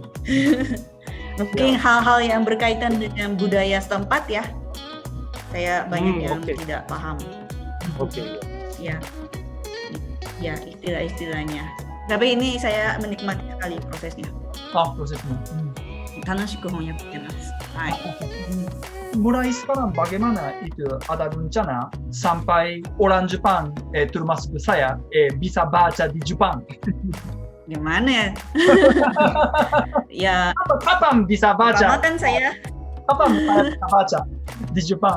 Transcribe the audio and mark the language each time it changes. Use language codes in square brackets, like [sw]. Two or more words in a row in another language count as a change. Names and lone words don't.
[id] Mungkin hal-hal yang berkaitan dengan budaya setempat ya. Saya banyak yang tidak paham. Ya, ya istilah-istilahnya. Tapi ini saya menikmati sekali prosesnya. Prosesnya. [ja] 楽しく翻訳してます。はい。 [id] Mulai sekarang bagaimana itu ada rencana sampai orang Jepang termasuk saya bisa baca di Jepang? Gimana ya? Ya. Kapan bisa baca? Pertama kan saya. Kapan bisa baca di Jepang?